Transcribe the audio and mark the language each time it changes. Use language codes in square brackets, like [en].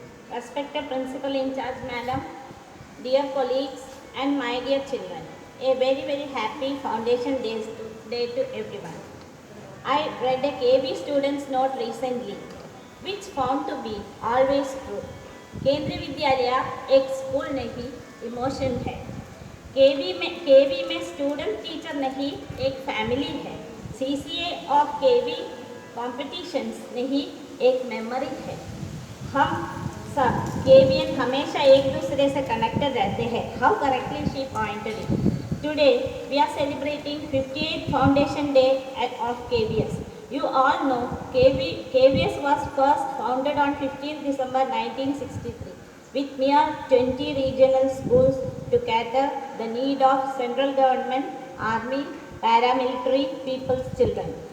[en] Respected Principal in charge Madam, dear colleagues and my dear children. A very happy Foundation Day to everyone. I read a KB student's note recently which found to be always true. [hi] केंद्रीय विद्यालय एक school नहीं, emotion है। केवी में student teacher नहीं, एक family है। CCA of KV competitions नहीं, एक मेमोरी है। हम सब केवीएन हमेशा एक दूसरे से कनेक्टेड रहते हैं। [en] How correctly she pointed it. Today we are celebrating 58th Foundation Day of KVS. You all know KVS was first founded on 15th December 1963 with mere 20 regional schools to cater the need of central government, army, paramilitary people's children.